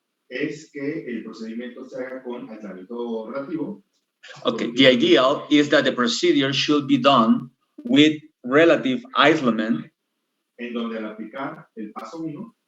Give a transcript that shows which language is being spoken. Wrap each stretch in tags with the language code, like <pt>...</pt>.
<es>es que el procedimiento se haga con aislamiento relativo.</es> <en>Okay, the ideal is that the procedure should be done with relative isolation,</en> <es>En donde al aplicar el paso 1,</es>